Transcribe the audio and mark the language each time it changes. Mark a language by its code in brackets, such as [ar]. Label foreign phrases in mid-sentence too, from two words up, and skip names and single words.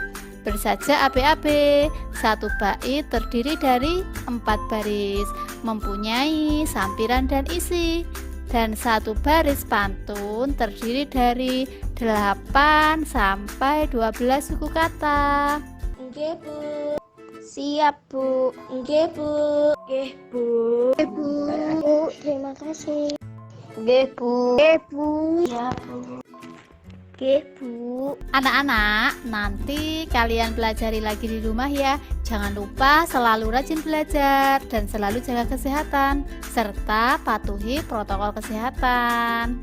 [id] Bersaja ABAB, satu bait terdiri dari 4 baris, mempunyai sampiran dan isi. Dan satu baris pantun terdiri dari 8 sampai 12 suku kata. [jv] Nggih, Bu. [id] Siap Bu. [jv] Nggih, Bu. Nggih Bu. Nggih Bu. Bu, [id] terima kasih. [jv] Nggih, Bu. Nggih Bu. [id] Ya Bu. [jv] Nggih Bu. [id] Anak-anak, nanti kalian pelajari lagi di rumah ya. Jangan lupa selalu rajin belajar dan selalu jaga kesehatan, serta patuhi protokol kesehatan.